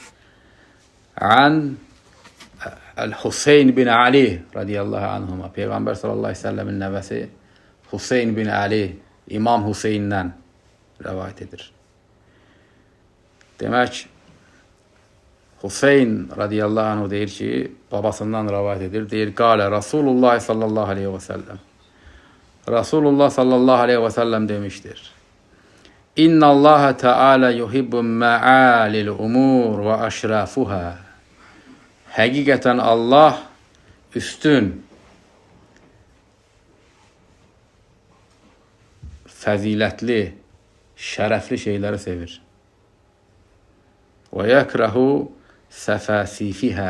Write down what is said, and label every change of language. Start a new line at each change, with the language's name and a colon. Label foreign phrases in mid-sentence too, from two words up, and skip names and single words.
Arabic: عن الحسين بن علي رضي الله عنهما.
Azerbaijani: Peyğəmbər
Arabic: صلى الله عليه وسلم
Azerbaijani: nəvəsi Huseyn bin Ali, İmam Huseyndən rəvayət edir. Demək, Huseyn
Arabic: رضي الله عنه
Azerbaijani: deyir ki, babasından rəvayət edir.
Arabic: Deyir, قال رسول الله صلى الله عليه وسلم. رسول الله صلى الله عليه وسلم demiştir. إن الله تعالى يحب معالي الأمور وأشرافها.
Azerbaijani: Həqiqətən Allah üstün, fəzilətli, şərəfli şeyləri sevir.
Arabic: ويكره سفسافها.